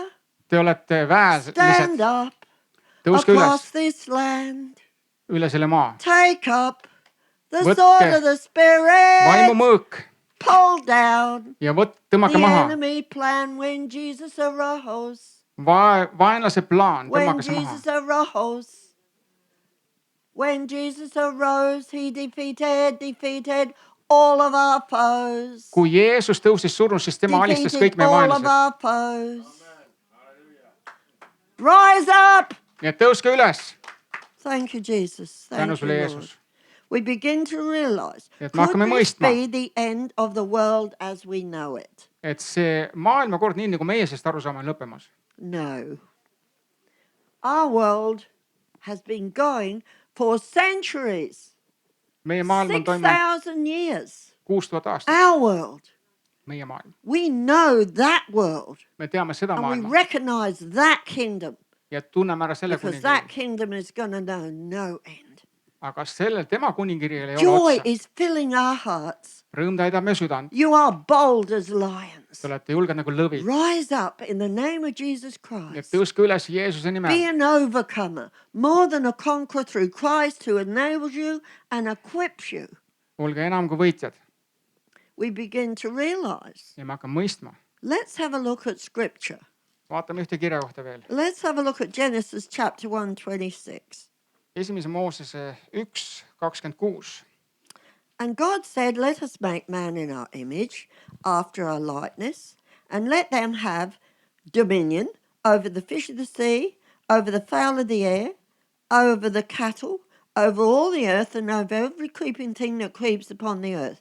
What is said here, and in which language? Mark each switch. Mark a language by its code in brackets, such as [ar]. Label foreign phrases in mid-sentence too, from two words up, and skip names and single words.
[et] Te olete [en] Stand [et] väelised. [en] up. [et] Tõuske [en] Across [et] üles, [en] this land. [et] üle selle maa. [en] Take up the [et] Võtke [en] sword of the Spirit. [et] Vaimu mõõk [en] Pull down [et] ja tõmmake [en] the [et] maha. [en] enemy plan when Jesus arose. [et] Vaenlase plaan, [en] When [et] tõmmake see maha. [en] Jesus arose. When Jesus arose, he defeated all of our foes. [et] Kui Jeesus tõusis surnust, siis tema alistas kõik [en] Defeated [et] meie [en] all of [et] vaenlased. [en] our foes. Rise up. [et] Nii et tõuske üles. [en] Thank you, Jesus. [et] Tänu [en] Thank [et] sulle, [en] you, [et] Jeesus. [en] Lord. We begin to realize, [et] Et me [en] could [et] hakkame [en] this [et] mõistma. [en] be the end of the world as we know it? [et] Et see maailmakord, nii nagu meie sellest aru saame, on lõppemas. [en] No. Our world has been going for centuries. [et] Meie maailm on toimunud [en] 6,000 years. [et] 6000 aastat. [en] Our world. [et] Meie maailm. [en] We know that world. [et] Me teame seda [en] And we [et] maailma [en] recognize that kingdom. [et] ja tunneme ära selle [en] Because that [et] kuningriigi. [en] kingdom is going to know no end. [et] Aga sellel tema kuningriigil ei ole [en] Joy [et] otsa. [en] is filling our hearts. [et] Rõõm täidab meie südant. [en] You are bold as lions. [et] Te olete julged nagu lõvid. [en] Rise up in the name of Jesus [et] Nii et [en] Christ. [et] tõuske üles Jeesuse [en] Be [et] nimel. [en] an overcomer, more than a conqueror through Christ who enables you and equips you. [et] Olge enam kui võitjad. [en] We begin to realize. [et] Ja me hakkame mõistma. [en] Let's have a look at scripture. [et] Vaatame ühte kirja kohta veel. [en] Let's have a look at Genesis chapter 1:26. [et] Esimese Moosese 1:26. [en] And God said, let us make man in our image, after our likeness, and let them have dominion over the fish of the sea, over the fowl of the air, over the cattle, over all the earth, and over every creeping thing that creeps upon the earth.